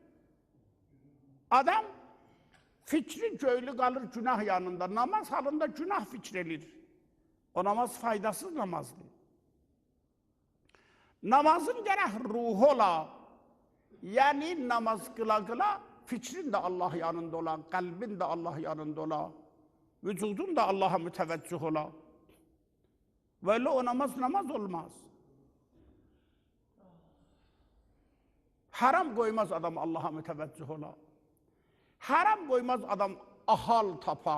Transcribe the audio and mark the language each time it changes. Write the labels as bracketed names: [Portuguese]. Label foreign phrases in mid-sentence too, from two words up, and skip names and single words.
[Azerbaijani] Adam fikri göylü qalır günah yanında, namaz halında günah fikr edir. O namaz faydasız namazdır. Namazın gərək ruhu ola, yəni namaz qıla-qıla fikrin də Allah yanında ola, qəlbin də Allah yanında ola, vücudun da Allah'a mütəvəccüh ola. Böyle o namaz olmaz. Haram koymaz adam Allah'a müteveccüh ola. Haram koymaz adam ahal tapa.